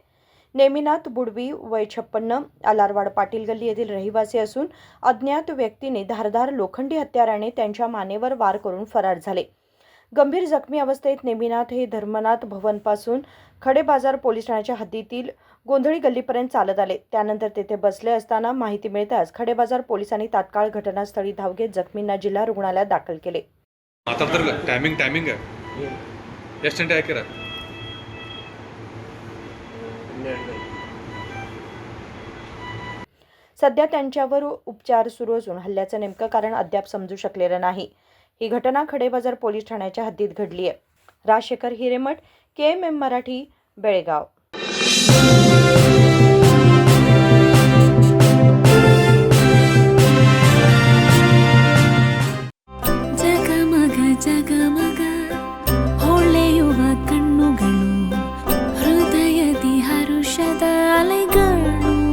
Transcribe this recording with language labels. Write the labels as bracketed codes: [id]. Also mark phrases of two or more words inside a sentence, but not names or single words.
[mr] नेमिनाथ बुडवी वय 56 आलारवाड पाटील गल्ली येथील रहिवासी असून अज्ञात व्यक्तीने धारदार लोखंडी हत्याराने त्यांच्या मानेवर वार करून फरार झाले. गंभीर जखमी अवस्थेत नेमिनाथ हे धर्मनाथ भवनपासून खडेबाजार पोलीस ठाण्याच्या हद्दीतील गोंधळी गल्लीपर्यंत चालत आले. त्यानंतर तेथे बसले असताना माहिती मिळताच खडेबाजार पोलिसांनी तात्काळ घटनास्थळी धाव घेत जखमींना जिल्हा रुग्णालयात दाखल केले. [kn] ಟೈಮಿಂಗ್ ಎಷ್ಟು ಗಂಟೆ ಹಾಕಿರ? [mr] सध्या त्यांच्यावर उपचार सुरू असून हल्ल्याचं नेमकं कारण अद्याप समजू शकलेलं नाही. ही घटना खडेबाजार पोलीस ठाण्याच्या हद्दीत घडली आहे. राजशेखर हिरेमठ, KMM मराठी, बेळगाव. [kn] ಜಗಮಗ ಹೊಳೆಯುವ ಕಣ್ಣುಗಳು, ಹೃದಯದಿ ಹರುಷದ ಅಲೆಗಳು.